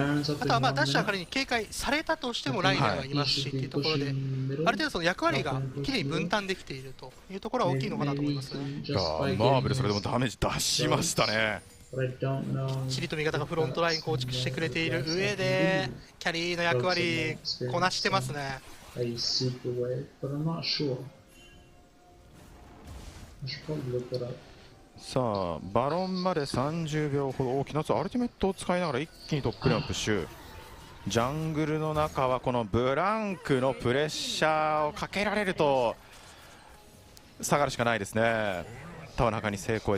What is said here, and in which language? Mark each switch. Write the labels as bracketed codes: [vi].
[ja] あとはまあダッシャーからに警戒されたとしてもライナーがいますしっていうところで、ある程度その役割がきれいに分担できているというところは大きいのかなと思いますね。マーブルそれでもダメージ出しましたね。チリと味方がフロントライン構築してくれている上でキャリーの役割こなしてますね。 [en] a super wave, but I'm not sure. I should probably look it up. [ja] さあバロンまで30秒ほど大きなアルティメットを使いながら一気にトップレーンプッシュ。ジャングルの中はこのブランクのプレッシャーをかけられると下がるしかないですね。タワーの中に成功。